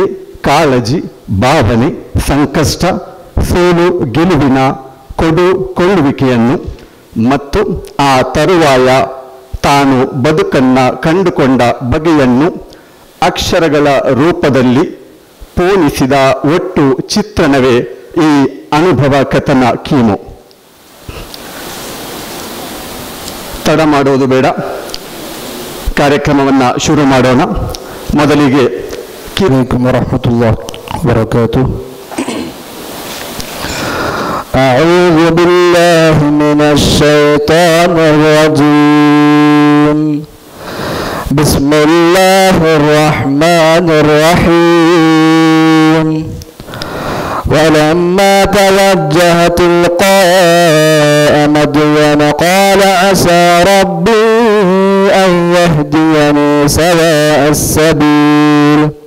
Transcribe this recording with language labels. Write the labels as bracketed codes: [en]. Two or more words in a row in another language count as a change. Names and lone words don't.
[kn] ಕಾಳಜಿ, ಭಾವನೆ, ಸಂಕಷ್ಟ, ಸೋಲು ಗೆಲುವಿನ ಕೊಡುಕೊಳ್ಳುವಿಕೆಯನ್ನು ಮತ್ತು ಆ ತರುವಾಯ ತಾನು ಬದುಕನ್ನು ಕಂಡುಕೊಂಡ ಬಗೆಯನ್ನು ಅಕ್ಷರಗಳ ರೂಪದಲ್ಲಿ ಪೋಣಿಸಿದ ಒಟ್ಟು ಚಿತ್ರಣವೇ ಈ ಅನುಭವ ಕಥನ ಕೀಮೋ. ತಡ ಮಾಡೋದು ಬೇಡ, ಕಾರ್ಯಕ್ರಮವನ್ನು ಶುರು ಮಾಡೋಣ. ಮೊದಲಿಗೆ [ar] عليكم ورحمة الله وبركاته. أعوذ بالله من الشيطان الرجيم. بسم الله الرحمن الرحيم. ولما توجه تلقاء مدين قال عسى ربي أن يهديني سواء السبيل.